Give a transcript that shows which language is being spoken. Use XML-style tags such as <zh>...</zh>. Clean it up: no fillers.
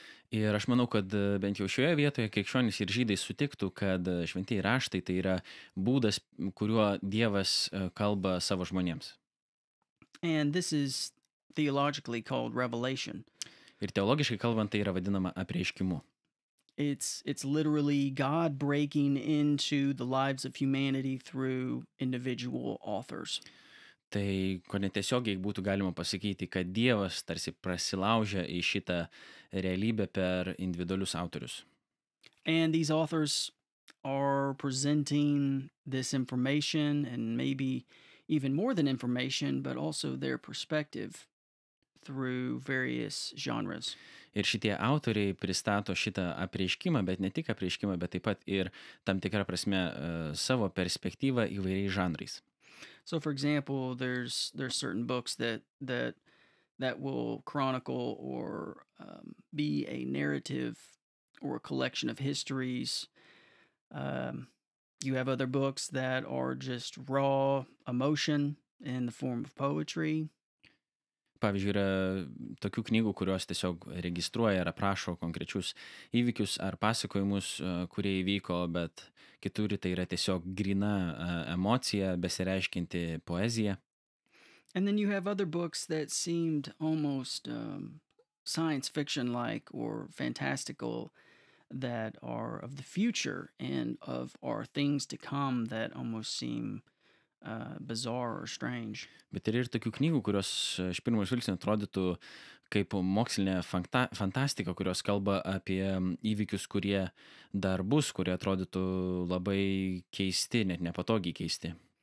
<lt>Ir aš manau, kad bent jau šioje vietoje krikščionys ir žydai sutiktų, kad šventieji raštai tai yra būdas, kuriuo Dievas kalba savo žmonėms.</lt> <en>And this is theologically called revelation.</en> <lt>Ir teologiškai kalbant, tai yra vadinama apreiškimu.</lt> <en>It's literally God breaking into the lives of humanity through individual authors.</en> <lt>Tai ko netiesiogiai būtų galima pasakyti, kad Dievas tarsi prasilaužia į šitą realybę per individualius autorius.</lt> <en>And these authors are presenting this information and maybe even more than information, but also their perspective through various genres.</en> <lt>Ir šitie autoriai pristato šitą apreiškimą, bet ne tik apreiškimą, bet taip pat ir tam tikrą prasme savo perspektyvą įvairiais žanrais.</lt> <en>So, for example, there's certain books that will chronicle or be a narrative or a collection of histories. You have other books that are just raw emotion in the form of poetry.</en> <lt>Pavyzdžiui, yra tokių knygų, kurios tiesiog registruoja ir aprašo konkrečius įvykius ar pasakojimus, kurie įvyko, bet kitur tai yra tiesiog grina emocija, besireiškinti poezija.</lt> <en>And then you have other books that seemed almost science fiction-like or fantastical that are of the future and of our things to come that almost seem bizarre or strange.</en> <lt>Bet ir tokių knygų, kurios iš pirmo žvilgsnio atrodytų kaip mokslinė fantastika, kurios kalba apie įvykius, kurie dar bus, kurie atrodytų labai keisti, net nepatogiai keisti.</lt>